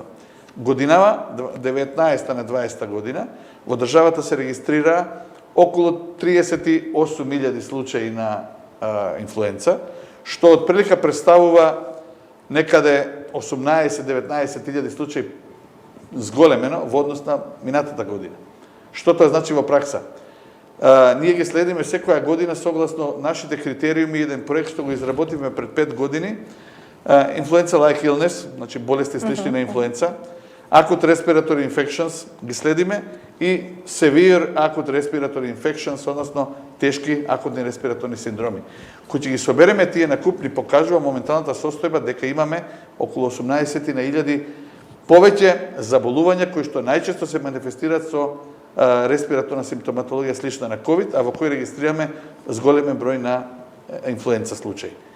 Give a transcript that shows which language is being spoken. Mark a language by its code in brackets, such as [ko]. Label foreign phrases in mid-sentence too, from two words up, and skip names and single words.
[mk] Годинава 19 на 20 година во државата се регистрира околу 38.000 случаи на инфлуенца, што отприлика представува некаде 18-19.000 случаи зголемено во однос на минатата година. Што тоа значи во пракса? Ние ги следиме секоја година согласно нашите критериуми, еден проект што го изработивме пред 5 години, [en] Influenza-like illness, [mk] значи болести слични на инфлуенца, [en] acute respiratory infections [mk] ги следиме и [en] severe acute respiratory infections, [mk] односно тешки акутни респираторни синдроми. Кои ќе ги собереме тие на куп ни покажува моменталната состојба дека имаме околу 18.000 повеќе заболувања кои што најчесто се манифестираат со респираторна симптоматологија слична на COVID, а во кои регистрираме зголемен број на инфлуенца случаи.